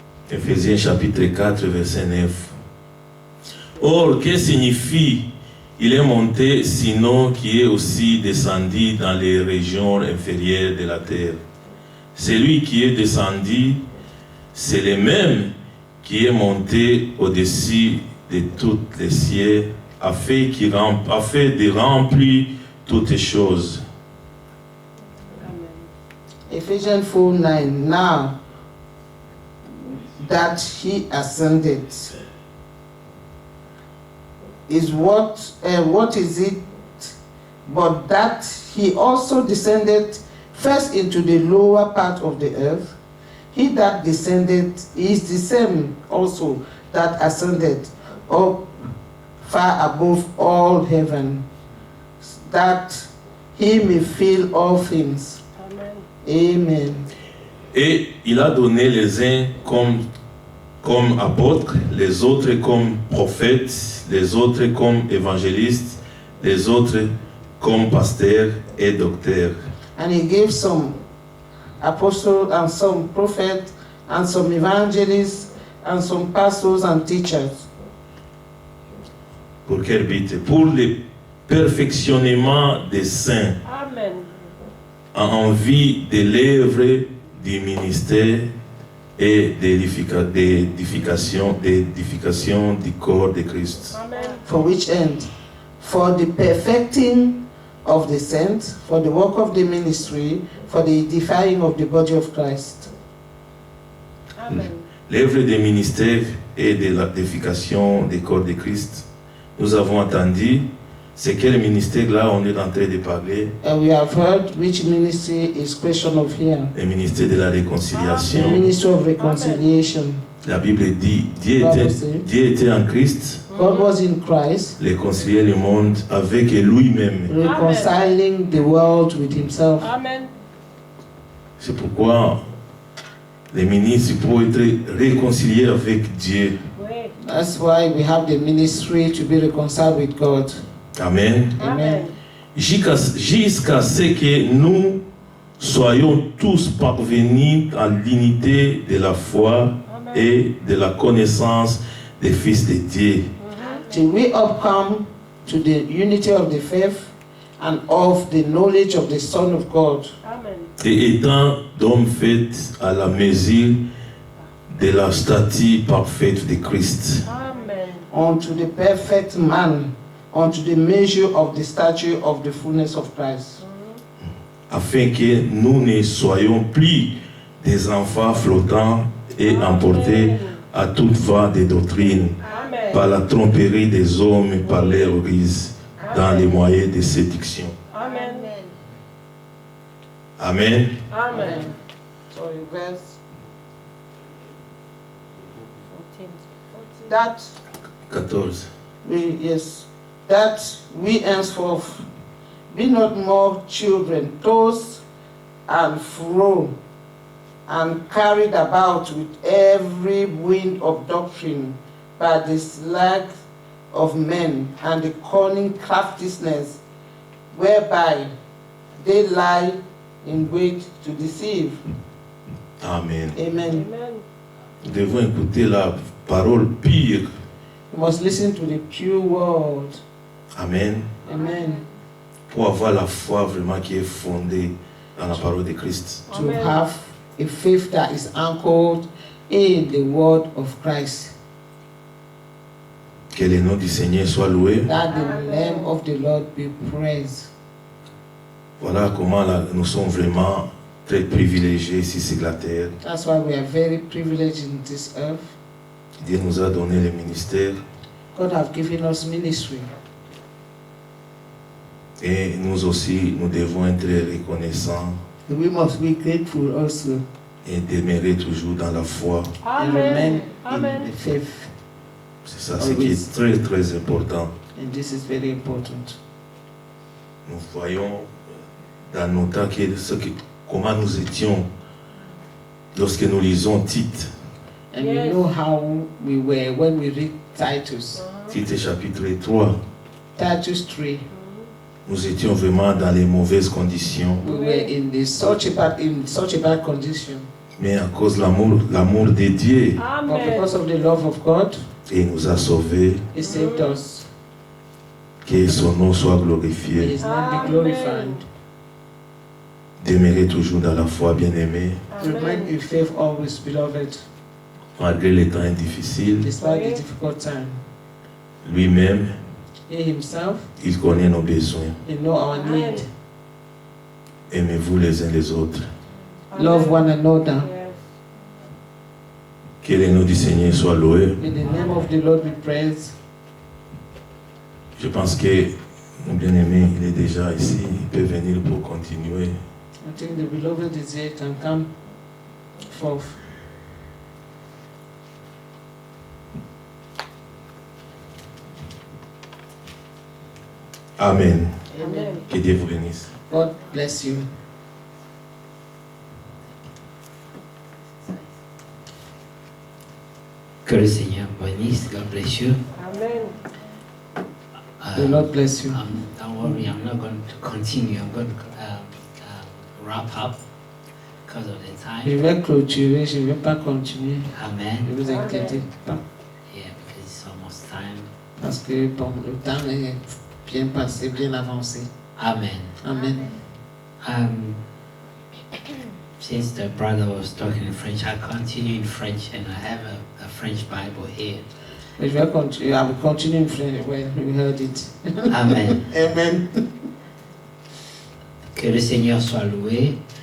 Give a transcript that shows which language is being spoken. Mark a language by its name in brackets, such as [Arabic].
[French] Éphésiens chapitre 4, verset 9. Or, que signifie il est monté, sinon qui est aussi descendu dans les régions inférieures de la terre? Celui qui est descendu, c'est le même qui est monté au-dessus de toutes les cieux, afin de remplir toutes choses. [English] Ephesians 4:9. Now that he ascended, is what is it but that he also descended first into the lower part of the earth? He that descended is the same also that ascended up far above all heaven, that he may fill all things. Amen. Amen. [French] Et il a donné les uns comme apôtres, les autres comme prophètes, les autres comme évangélistes, les autres comme pasteurs et docteurs. [English] And he gave some apostles and some prophets and some evangelists and some pastors and teachers. [French] Pour quel but? Pour le perfectionnement des saints Amen. en vue de l'œuvre du ministère et d'édification du corps de Christ. Amen. [English] For which end? For the perfecting of the saints, for the work of the ministry, for the edifying of the body of Christ. Amen. [French] L'œuvre du ministère et de l'édification du corps de Christ, nous avons entendu, c'est quel ministère-là on est en train de parler? [English] And we have heard which ministry is question of here. [French] Le ministère de la [English] The [French] réconciliation. [English] ministry of reconciliation. [French] La Bible dit, Dieu était en Christ, [English] God was in Christ, [French] réconcilier le monde avec lui-même. [English] reconciling the world with himself. Amen. [French] C'est pourquoi les ministres peuvent être réconciliés avec Dieu. Oui. [English] That's why we have the ministry to be reconciled with God. Amen. Amen. [French] Jusqu'à ce que nous soyons tous parvenus à l'unité de la foi et de la connaissance des fils de Dieu. [English] Till we all come to the unity of the faith and of the knowledge of the Son of God, Amen. [French] Et étant d'hommes faits à la mesure de la stature parfaite de Christ. Amen. [English] unto the perfect man, unto the measure of the stature of the fullness of Christ, [French] Afin que nous ne soyons plus des enfants flottants et emportés à toute voie de doctrine Amen. par la tromperie des hommes et par leur ruse dans les moyens de séduction. Amen. Amen. Amen. [English] Sorry, verse. That 14. that we henceforth be not more children, tossed and fro, and carried about with every wind of doctrine by the sleight of men and the cunning craftiness whereby they lie in wait to deceive. Amen. Amen. Amen. [French] Nous devons écouter la parole pure. [English] You must listen to the pure word. Amen. Amen. [French] Pour avoir la foi vraiment qui est fondée dans la parole de Christ. [English] To Amen. have a faith that is anchored in the word of Christ. [French] Que le nom du Seigneur soit loué. [English] That the name of the Lord be praised. [French] Voilà comment nous sommes vraiment très privilégiés ici sur la terre. [English] That's why we are very privileged in this earth. [French] Dieu nous a donné le ministère [English] God have given us ministry. [French] et nous aussi, nous devons être reconnaissants [English] And we must be grateful also [French] et demeurer toujours dans la foi. [English] and remain Amen. in the faith. [French] C'est ça, ce qui est très très important. [English] And this is very important. [French] Nous voyons dans nos temps comment nous étions lorsque nous lisons Tite, [English] And Yes. we know how we were when we read Titus. [French] Tite chapitre 3. [English] Titus 3. [French] Nous étions vraiment dans les mauvaises conditions, [English] We were in such a bad condition. [French] mais à cause de l'amour de Dieu, [English] But Amen. because of the love of God, [French] il nous a sauvés, [English] He saved us. [French] que son nom soit [English] May [French] glorifié. [English] His name be Amen. glorified. [French] Demeurer toujours dans la foi, bien-aimé, [English] Remain in faith always, beloved, [French] malgré les temps difficiles. [English] despite the difficult time. [French] Lui-même, [English] He Himself, [French] il connaît nos besoins. [English] He know our need. [French] Aimez-vous les uns les autres. [English] Love one another. Yes. [French] Que le nom du Seigneur soit loué. [English] May the name of the Lord be praised. [French] Je pense que mon bien-aimé, il est déjà ici. Il peut venir pour continuer. [English] I think the beloved is here, can come forth. Amen. Amen. [French] Que Dieu vous bénisse. [English] God bless you. [French] Que le Seigneur bénisse. [English] God bless you. Amen. The Lord bless you. Don't worry, I'm not going to continue. I'm going to wrap up because of the [French] Je [English] time. [French] vais clôturer, je ne vais pas continuer. Ne Amen. vous inquiétez pas. [English] Yeah, because it's almost time. [French] Parce que bon, le temps est bien passé, bien avancé. Amen. Amen. [English] Since the brother was talking in French, I continue in French, and I have a French Bible here. [French] Je vais continuer, [English] I will continue in French when we heard it. Amen. Amen. [French] Que le Seigneur soit loué